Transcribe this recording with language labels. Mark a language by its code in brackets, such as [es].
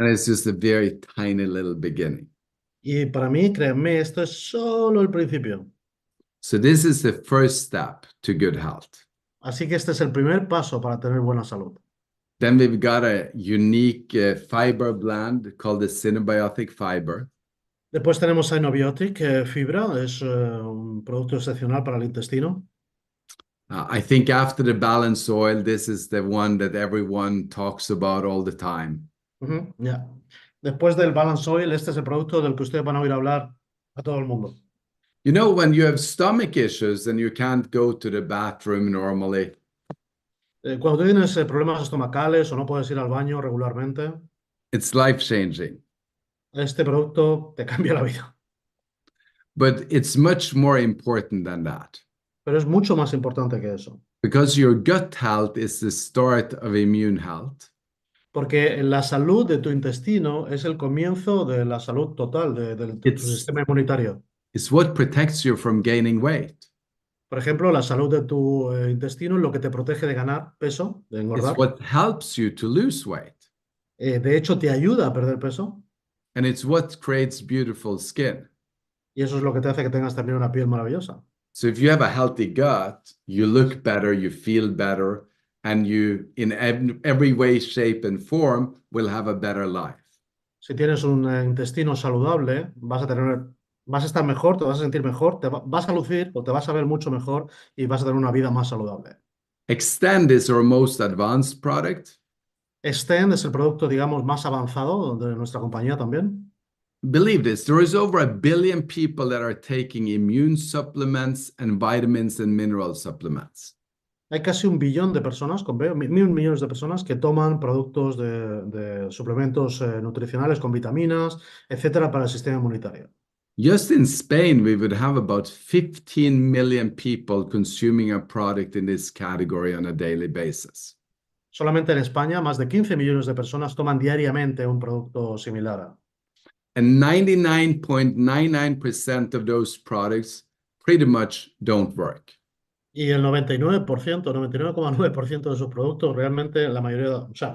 [en] And it's just a very tiny little beginning. [es] Y para mí, créanme, esto es solo el principio. [en] So this is the first step to good health. [es] Así que este es el primer paso para tener buena salud. [en] Then we've got a unique fiber blend called the Cinebiotic Fiber. [es] Después tenemos Synobiotic Fibra, es un producto excepcional para el intestino. [en] I think after the balanced oil, this is the one that everyone talks about all the time. Ya. [es] Después del Balance Oil, este es el producto del que ustedes van a oír hablar a todo el mundo. [en] You know, when you have stomach issues and you can't go to the bathroom normally, [es] Cuando tú tienes problemas estomacales o no puedes ir al baño regularmente, [en] it's life-changing. [es] este producto te cambia la vida. [en] But it's much more important than that. [es] Pero es mucho más importante que eso. [en] Because your gut health is the start of immune health. [es] Porque la salud de tu intestino es el comienzo de la salud total de tu sistema inmunitario. [en] It's what protects you from gaining weight. [es] Por ejemplo, la salud de tu intestino es lo que te protege de ganar peso, de [en] It's [es] engordar. [en] what helps you to lose weight. [es] De hecho, te ayuda a perder peso [en] And it's what creates beautiful skin. [es] y eso es lo que te hace que tengas también una piel maravillosa. [en] So if you have a healthy gut, you look better, you feel better, and you, in every way, shape, and form, will have a better life. [es] Si tienes un intestino saludable, vas a estar mejor, te vas a sentir mejor, vas a lucir o te vas a ver mucho mejor y vas a tener una vida más saludable. [en] Extend is our most advanced product. [es] Extend es el producto, digamos, más avanzado de nuestra compañía también. [en] Believe this, there is over 1 billion people that are taking immune supplements and vitamins and mineral supplements. [es] Hay casi 1 billón de personas, con 1.000 millones de personas que toman productos de suplementos nutricionales con vitaminas, etcétera, para el sistema inmunitario. [en] Just in Spain, we would have about 15 million people consuming a product in this category on a daily basis. [es] Solamente en España, más de 15 millones de personas toman diariamente un producto similar. [en] And 99.99% of those products pretty much don't work. [es] Y el 99%, 99,9% de sus productos realmente la mayoría, o sea,